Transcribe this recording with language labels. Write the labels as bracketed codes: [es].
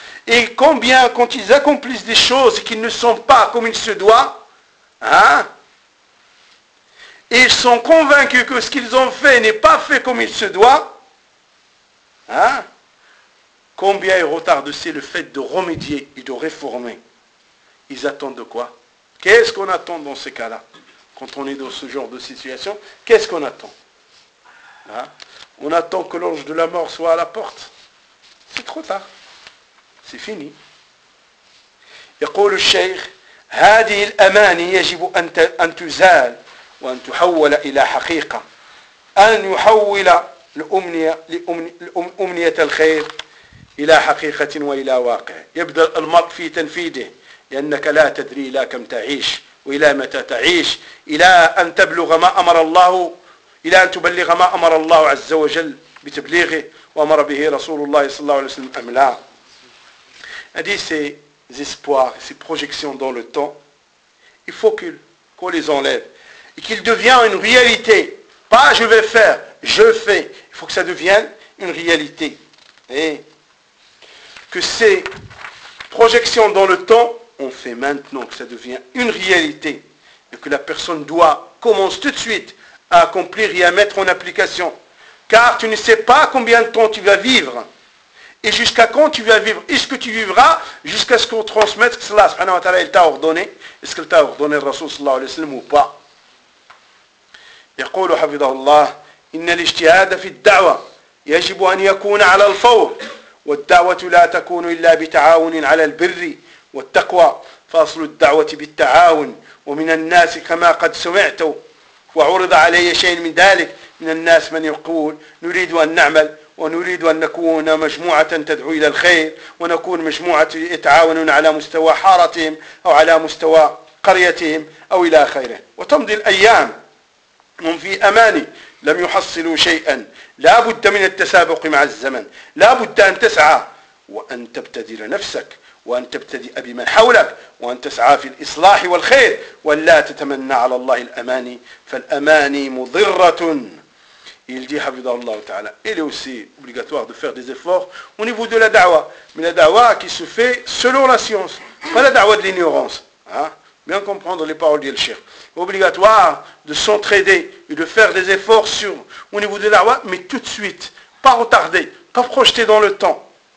[fr] Et combien, quand ils accomplissent des choses qui ne sont pas comme il se doit, hein, et ils sont convaincus que ce qu'ils ont fait n'est pas fait comme il se doit, hein, combien ils retardent, c'est le fait de remédier et de réformer. Ils attendent de quoi? Qu'est-ce qu'on attend dans ces cas-là? Quand on est dans ce genre de situation, qu'est-ce qu'on attend, hein? On attend que l'ange de la mort soit à la porte. C'est trop tard. C'est fini. [ar] يقول الشيخ هذه الأماني يجب أن تزال وأن تحول إلى حقيقة أن يحول الأمنية لأمنية الخير إلى حقيقة وإلى واقع يبدأ المرء في تنفيذه لأنك لا تدري إلى كم تعيش وإلى متى تعيش إلى أن تبلغ ما أمر الله إلى أن تبلغ ما أمر الله عز وجل بتبليغه وأمر به رسول الله صلى الله عليه وسلم أم لا. [fr] Elle dit, ces espoirs, ces projections dans le temps, il faut qu'on les enlève. Et qu'ils deviennent une réalité. Pas je vais faire, je fais. Il faut que ça devienne une réalité. Et que ces projections dans le temps, on fait maintenant que ça devient une réalité. Et que la personne doit commencer tout de suite à accomplir et à mettre en application. Car tu ne sais pas combien de temps tu vas vivre. Et jusqu'à quand tu vas vivre? Est-ce que tu vivras jusqu'à ce qu'on transmette ce que Allah subhanahu wa ta'ala il t'a ordonné? Est-ce qu'il t'a ordonné le Rasul sallallahu alayhi wa sallam ou pas? [ar] يقول حفظه الله إن الاجتهاد في الدعوة يجب أن يكون على الفور والدعوة لا تكون إلا بتعاون على البر والتقوى فأصل الدعوة بالتعاون ومن الناس كما قد سمعت وعرض علي شيء من ذلك من الناس من يقول نريد أن نعمل ونريد أن نكون مجموعة تدعو إلى الخير، ونكون مجموعة يتعاونون على مستوى حارتهم أو على مستوى قريتهم أو إلى آخره. وتمضي الأيام هم في أمان، لم يحصلوا شيئا. لا بد من التسابق مع الزمن، لا بد أن تسعى وأن تبتدر نفسك، وأن تبتدئ بمن حولك، وأن تسعى في الإصلاح والخير، وأن لا تتمنى على الله الأماني، فالأماني مضرة. [fr] Il dit, Habibullah Ta'ala, il est aussi obligatoire de faire des efforts au niveau de la da'wa. Mais la da'wa qui se fait selon la science, pas la da'wa de l'ignorance. Hein? Bien comprendre les paroles du Cheikh. Obligatoire de s'entraider et de faire des efforts sur, au niveau de la da'wa, mais tout de suite, pas retarder, pas projeter dans le temps.